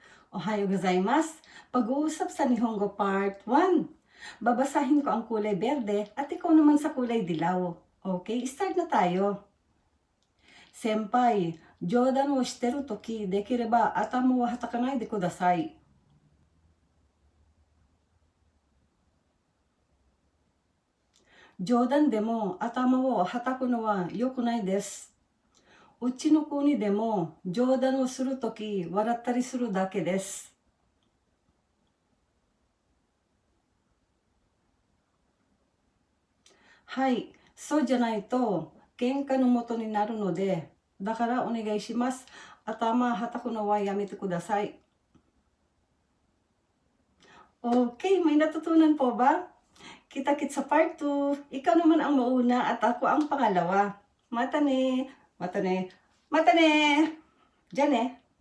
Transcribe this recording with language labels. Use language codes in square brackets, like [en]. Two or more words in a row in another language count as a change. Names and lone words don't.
[ja] おはようございます. [tl] Pag-uusap sa Nihongo Part 1. Babasahin ko ang kulay berde at ikaw naman sa kulay dilaw. Okay, start na tayo. [ja] 先輩、冗談をしてるときできれば頭ははたかないでください. 冗談でも頭をはたくのはよくないです. うちの国でも冗談をするとき笑ったりするだけです。はい、そうじゃないと喧嘩の元になるので、だからお願いします。頭はたくのはやめてください。 [tl] Okay, may natutunan po ba? Kita-kits sa part 2. Ikaw naman ang mauna at ako ang pangalawa. [ja] またね、またね、またね. [tl] Diyan eh.